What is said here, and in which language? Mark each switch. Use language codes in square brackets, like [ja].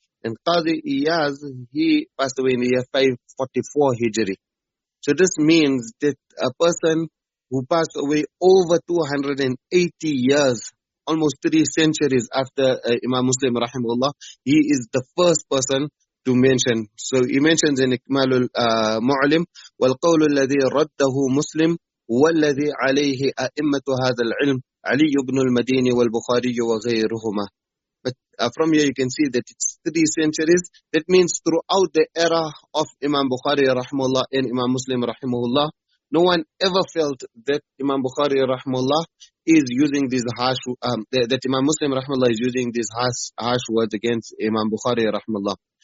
[en] And Qadi Ijāzah, he passed away in the year 544 Hijri. So this means that a person who passed away over 280 years, almost 3 centuries after Imam Muslim rahimahullah, he is the first person to mention. So he mentions in Ikmalul Mu'lim, [ar] وَالْقَوْلُ الَّذِي رَدَّهُ مُسْلِمٌ وَالَّذِي عَلَيْهِ أَئِمَّةُ هَذَا الْعِلْمِ عَلِيُّ بْنُ الْمَدِينِ وَالْبُخَارِيُّ وَغَيْرُهُمَا. [en] But from here you can see that it's 3 centuries. That means throughout the era of Imam Bukhari rahimahullah and Imam Muslim rahimahullah, no one ever felt that Imam Bukhari rahimahullah is using these harsh, that Imam Muslim rahimahullah is using these harsh words against Imam Bukhari rahimahullah.